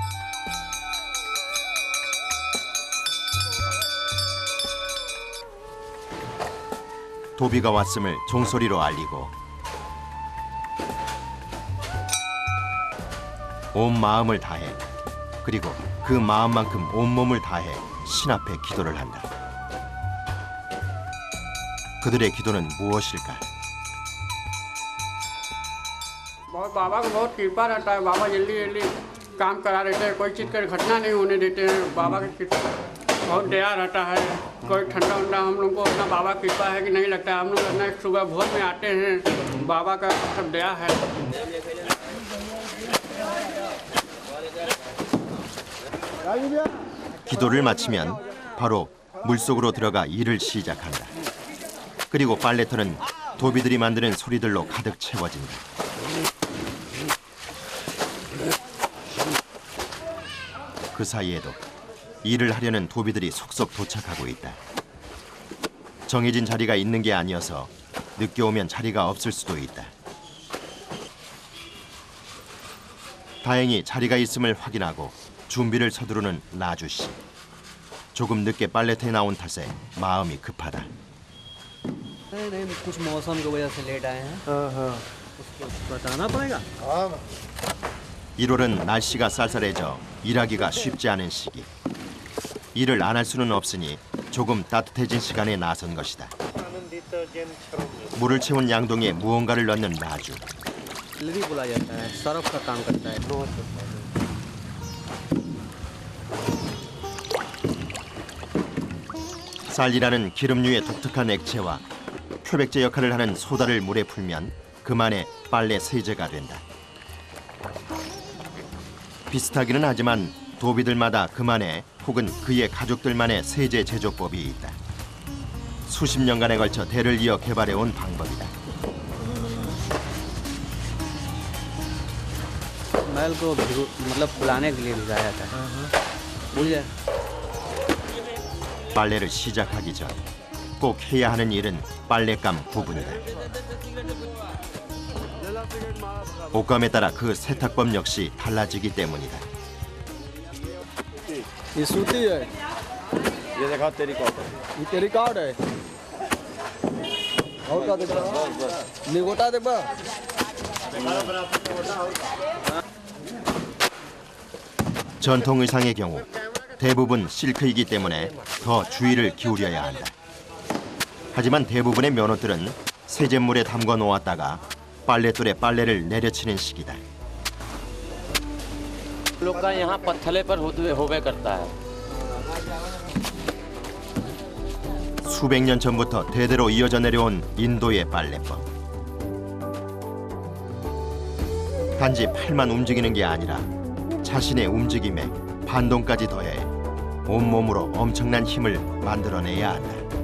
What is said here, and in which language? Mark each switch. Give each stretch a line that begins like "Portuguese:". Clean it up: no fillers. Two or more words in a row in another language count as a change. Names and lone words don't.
Korean: 도비가 왔음을 종소리로 알리고 온 마음을 다해, 그리고 그 마음만큼 온몸을 다해 신 앞에 기도를 한다. 그들의 기도는 무엇일까?
Hindi: बाबा को बहुत कृपा रहता है। बाबा जल्दी जल्दी काम करा देते हैं, कोई चीज़ का घटना नहीं होने देते हैं। बाबा की बहुत दया रहता है। कोई ठंडा उंडा हम लोग को अपना बाबा कृपा है कि नहीं लगता है। हम लोग अपना सुबह भोर में आते हैं, बाबा का सब दया है।
Korean: 기도를 마치면 바로 물속으로 들어가 일을 시작한다. 그리고 빨래터는 도비들이 만드는 소리들로 가득 채워진다. 그 사이에도 일을 하려는 도비들이 속속 도착하고 있다. 정해진 자리가 있는 게 아니어서 늦게 오면 자리가 없을 수도 있다. 다행히 자리가 있음을 확인하고 준비를 서두르는 라주 씨. 조금 늦게 빨래터에 나온 탓에 마음이 급하다.
Hindi: कुछ मौसम की वजह से लेट आए हैं। उसको बताना पड़ेगा।
Korean: 1월은 날씨가 쌀쌀해져 일하기가 쉽지 않은 시기. 일을 안 할 수는 없으니 조금 따뜻해진 시간에 나선 것이다. 물을 채운 양동이에 무언가를 넣는 라주.
Hindi: जल्दी बोला जाता है, सरफ का काम करता है।
Korean: 쌀이라는 기름류의 독특한 액체와 표백제 역할을 하는 소다를 물에 풀면 그만의 빨래 세제가 된다. 비슷하기는 하지만 도비들마다 그만의 혹은 그의 가족들만의 세제 제조법이 있다. 수십 년간에 걸쳐 대를 이어 개발해온 방법이다.
Hindi: मैल को मतलब फुलाने के लिए भिगाया जाता है। बोलिए।
Korean: 빨래를 시작하기 전 꼭 해야 하는 일은 빨랫감 구분이다. 옷감에 따라 그 세탁법 역시 달라지기 때문이다.
Hindi: ये सूती है, ये देखा तेरी कॉटन। ये तेरी कार्ड है। और क्या देखा? निगोटा देखा?
Korean: 전통 의상의 경우 대부분 실크이기 때문에 더 주의를 기울여야 한다. 하지만 대부분의 면옷들은 세제물에 담궈 놓았다가 빨랫돌에 빨래를 내려치는 시기다.
Hindi: लोग का यहाँ पत्थले पर होवे करता है।
Korean: 수백 년 전부터 대대로 이어져 내려온 인도의 빨래법. 단지 팔만 움직이는 게 아니라 자신의 움직임에 반동까지 더해 온몸으로 엄청난 힘을 만들어내야 한다.